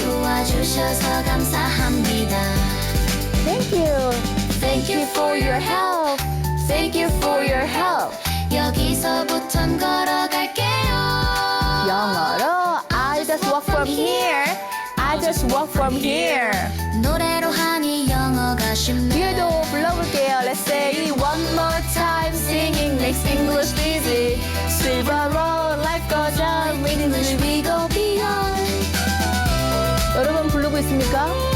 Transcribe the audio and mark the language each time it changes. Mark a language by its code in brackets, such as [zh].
[ko] 도와주셔서 감사합니다. [en] Thank you. Thank you for your help. Thank you for your help. [ko] 여기서부턴 걸어갈게요. 영어로 [en] I just walk from here. I just walk from here. [ko] 노래로 하니 영어가 쉽네. 뒤에도 불러볼게요. [en] Let's say it one more time. Singing makes English easy. Silver road, life goes on. With English we go beyond. [ko] 여러분 부르고 있습니까?